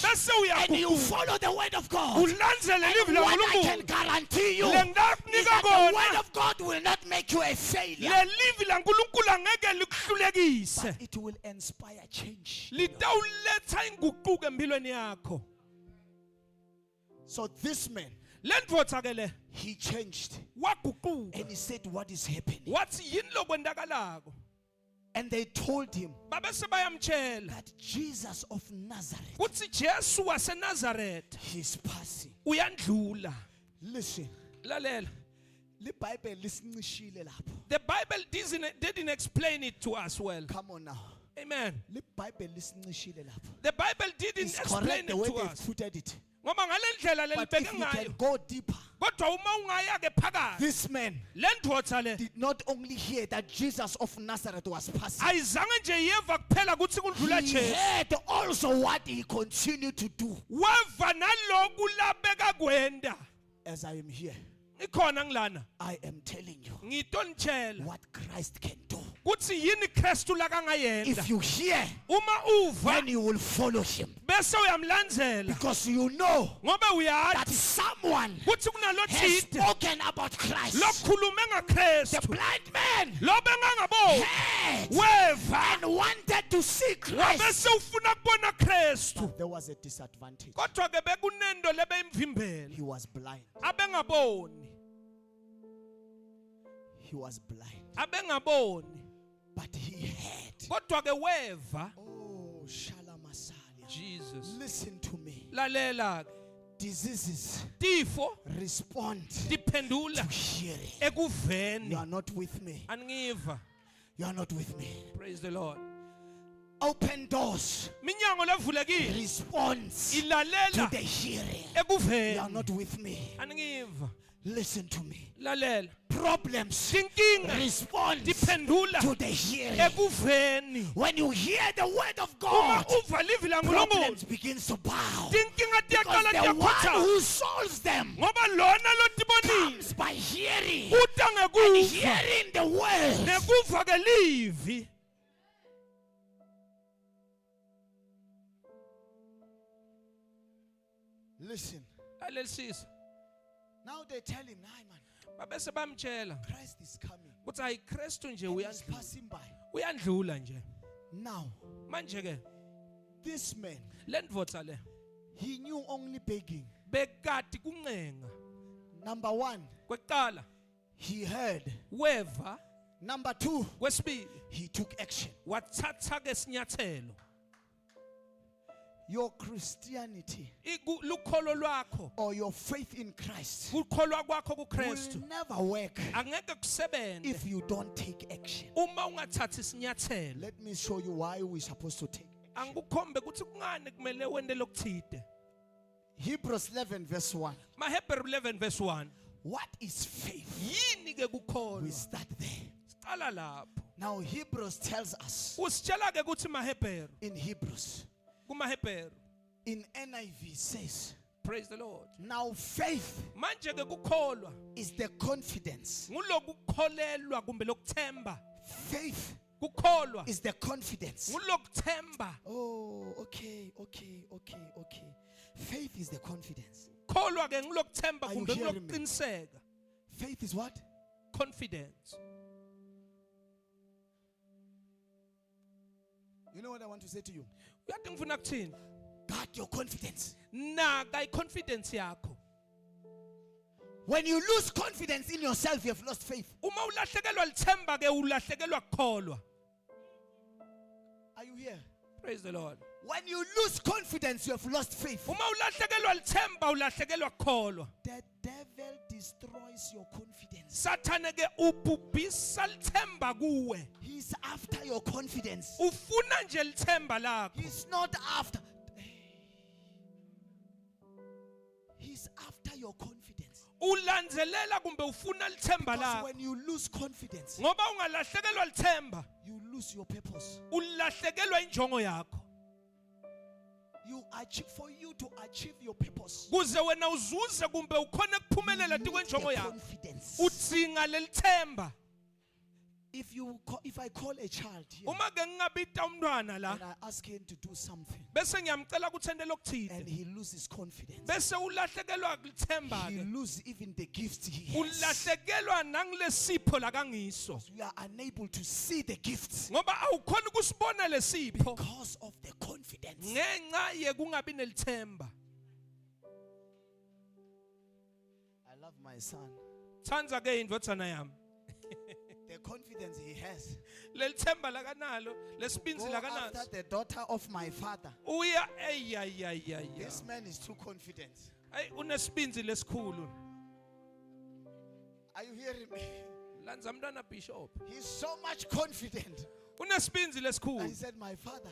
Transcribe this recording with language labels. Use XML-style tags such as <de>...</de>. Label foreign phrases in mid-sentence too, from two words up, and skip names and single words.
<ss>Bese</ss> <en>and you</en> <ss>uyaguquka.</ss> <en>follow the word of God.</en> <ss>Ulandzele livi</ss> <en>And what I can</en> <ss>laNkulunkulu.</ss> <en>guarantee you is</en> <ss>Lengakunika</ss> <en>that the</en> <ss>kona.</ss> <en>word of God will not make you a failure,</en> <ss>Le livi laNkulunkulu angeke likuhlulekise.</ss> <en>but it will inspire change.</en> <ss>Litawuletha inguquko empilweni yakho.</ss> <en>So this man,</en> <ss>Le ndvodza ke le</ss> <en>he changed</en> <ss>waguquka.</ss> <en>and he said, what is happening?</en> <ss>Wathi yini lokwendakalako?</ss> <en>And they told him</en> <ss>Babese bayamtshela</ss> <en>that Jesus of Nazareth</en> <ss>kuthi Jesu waseNazaretha</ss> <en>is passing.</en> <ss>uyandlula.</ss> <en>Listen,</en> <ss>Lalela. the Bible lisincishile lapho.</ss> <en>The Bible didn't explain it to us well. Come on now. Amen.</en> <ss>The Bible lisincishile lapho.</ss> <en>The Bible didn't It's explain correct it the way to they us. footed it.</en> <ss>Ngoba ngalendlela</ss> <en>But</en> <ss>lelibheke</ss> <en>if you can</en> <ss>ngayo.</ss> <en>go deeper,</en> <ss>Kodwa uma ungaya ke phakathi.</ss> <en>this man</en> <ss>Le ndvodza le</ss> <en>did not only hear that Jesus of Nazareth was passing,</en> <ss>ayizange nje yeva kuphela kuthi kudlula</ss> <en>he</en> <ss>Jesu.</ss> <en>heard also what he continued to do.</en> <ss>Weva naloku labeka kwenda.</ss> <en>As I am here,</en> <ss>Ikhona ngilana.</ss> <en>I am telling you</en> <ss>Ngitonitshela</ss> <en>what Christ can do.</en> <ss>kuthi yini Kristu lakangayenda.</ss> <en>If you hear,</en> <ss>Uma uva</ss> <en>then you will follow him.</en> <ss>bese uyamlandzela.</ss> <en>Because you know</en> <ss>Ngoba</ss> <en>that</en> <ss>uyazi</ss> <en>someone</en> <ss>kuthi kunalo</ss> <en>has</en> <ss>thide</ss> <en>spoken about Christ.</en> <ss>lokukhulume</ss> <en>The</en> <ss>ngaKristu.</ss> <en>blind man</en> <ss>Lo bengangaboni.</ss> <en>heard</en> <ss>Weva</ss> <en>and wanted to see Christ.</en> <ss>wabese ufuna kubona Kristu.</ss> <en>There was a disadvantage.</en> <ss>Kodwa ke bekunento lebeyimvimbela.</ss> <en>He was blind.</en> <ss>Abengaboni.</ss> <en>He was blind.</en> <ss>Abengaboni.</ss> <en>But he heard.</en> <ss>Kodwa ke weva. Oh, Shalamasalia.</ss> <en>Jesus. Listen to me.</en> <ss>Lalela.</ss> <en>Diseases</en> <ss>Tifo</ss> <en>respond</en> <ss>diphendula</ss> <en>to hearing.</en> <ss>ekuveni.</ss> <en>You are not with me.</en> <ss>Angiva.</ss> <en>You are not with me. Praise the Lord. Open doors</en> <ss>Minyango levulekile</ss> <en>responds to</en> <ss>ilalela</ss> <en>the hearing.</en> <ss>ekuveni.</ss> <en>You are not with me.</en> <ss>Angiva.</ss> <en>Listen to me.</en> <ss>Lalela.</ss> <en>Problems</en> <ss>Tinkinga</ss> <en>respond</en> <ss>diphendula</ss> <en>to the hearing.</en> <ss>ekuveni.</ss> <en>When you hear the word of</en> <ss>Uma</ss> <en>God,</en> <ss>uva livi</ss> <en>problems</en> <ss>laNkulunkulu</ss> <en>begin to bow.</en> <ss>tinkinga</ss> <en>Because</en> <ss>tiyaqala</ss> <en>the one</en> <ss>tiyakhotha</ss> <en>who solves them</en> <ss>ngoba lona lotibonile</ss> <en>comes by hearing.</en> <ss>uta</ss> <en>And</en> <ss>ngekuva</ss> <en>hearing the word.</en> <ss>ngekuva ke livi.</ss> <en>Listen.</en> <ss>Alelisisa.</ss> <en>Now they tell him, nah, man,</en> <ss>Babese bamtshela</ss> <en>Christ is coming.</en> <ss>kuthi hayi Kristu nje</ss> <en>And he's</en> <ss>uyandlula.</ss> <en>passing by.</en> <ss>Uyandlula nje.</ss> <en>Now,</en> <ss>Manje ke</ss> <en>this man,</en> <ss>le ndvodza le</ss> <en>he knew only begging.</en> <ss>bekati kuncenga.</ss> <en>Number one,</en> <ss>Kwekuqala,</ss> <en>he heard.</en> <ss>weva.</ss> <en>Number two,</en> <ss>Kwesibili,</ss> <en>he took action.</en> <ss>wathatha ke sinyathelo.</ss> <en>Your Christianity</en> <ss>Lukholo lwakho,</ss> <en>or your faith in Christ</en> <ss>ukholwa kwakho</ss> <en>will</en> <ss>kuKristu</ss> <en>never work</en> <ss>angeke kusebente</ss> <en>if you don't take action.</en> <ss>uma ungathathi sinyathelo.</ss> <en>Let me show you why we're supposed to take action.</en> <ss>Angikukhombe ukuthi kungani kumele wende lokuthide.</ss> <en>Hebrews 11 verse 1.</en> <ss>MaHebheru 11 verse 1.</ss> <en>What is faith?</en> <ss>Yini ke</ss> <en>We</en> <ss>kukholwa?</ss> <en>start there.</en> <ss>Siqala lapho.</ss> <en>Now Hebrews tells us</en> <ss>Usitshela ke ukuthi MaHebheru,</ss> <en>in Hebrews,</en> <ss>kuMaHebheru,</ss> <en>in NIV says, praise the Lord. now faith</en> <ss>Manje ke kukholwa</ss> <en>is the confidence.</en> <ss>ngulokukholelwa kumbe lokuthemba.</ss> <en>Faith</en> <ss>Kukholwa</ss> <en>is the confidence.</en> <ss>ngulokuthemba.</ss> <en>Oh, okay. Faith is the confidence.</en> <ss>Kholwa ke ngulokuthemba</ss> <en>Are you</en> <ss>kumbe</ss> <en>hearing me?</en> <ss>ngulokuqiniseka.</ss> <en>Faith is what? Confidence. You know what I want to say to you?</en> <ss>Uyathi ngifuna kuthini?</ss> <en>Guard your confidence.</en> <ss>Naka iconfidence yakho.</ss> <en>When you lose confidence in yourself, you have lost faith.</en> <ss>Uma ulahlekelwa lithemba ke ulahlekelwa kukholwa.</ss> <en>Are you here? Praise the Lord. When you lose confidence, you have lost faith.</en> <ss>Uma ulahlekelwa lithemba ulahlekelwa kukholwa.</ss> <en>The devil destroys your confidence.</en> <ss>Sathane ke ubhubhisa lithemba kuwe.</ss> <en>He's after your confidence. Ufuna nje lithemba lakho. He's not after. He's after your confidence.</en> <ss>Ulandzelela kumbe ufuna lithemba</ss> <en>Because</en> <ss>lakho.</ss> <en>when you lose confidence,</en> <ss>Ngoba ungalahlekelwa lithemba,</ss> <en>you lose your purpose.</en> <ss>ulahlekelwa injongo yakho.</ss> <en>You achieve, for you to achieve your purpose.</en> <ss>Kuze wena uzuze kumbe ukhona kuphumelela</ss> <en>You need</en> <ss>tikwenjongo</ss> <en>the</en> <ss>yakho.</ss> <en>confidence.</en> <ss>Udzinga lelithemba.</ss> <en>If I call a child here</en> <ss>Uma ke ngingabita umntwana la,</ss> <en>and I ask him to do something</en> <ss>bese ngiyamcela ukuthi ende</ss> <en>and</en> <ss>lokuthile.</ss> <en>he loses confidence,</en> <ss>Bese ulahlekelwa lithemba</ss> <en>he</en> <ss>ke.</ss> <en>loses even the gifts he has.</en> <ss>Ulahlekelwa nangilesipho lakangiso.</ss> <en>We are unable to see the gifts</en> <ss>Ngoba awukhona ukusibona lesipho</ss> <en>because of the confidence.</en> <ss>ngenxa yekungabi nelithemba.</ss> <en>I love my son.</en> <ss>Thanza ke indvodzana yami.</ss> <en>The confidence he has.</en> <ss>Lelithemba lakanalo, lesibinzi</ss> <en>Go</en> <ss>lakanalo.</ss> <en>after the daughter of my father.</en> <ss>Uya eyayayaya.</ss> <en>This man is too confident.</en> <ss>Ay unesibinzi lesikhulu.</ss> <en>Are you hearing me?</en> <ss>Lanza mntwana bishop.</ss> <en>He's so much confident.</en> <ss>Unesibinzi</ss> <en>And he</en> <ss>lesikhulu.</ss> <en>said, my father,</en>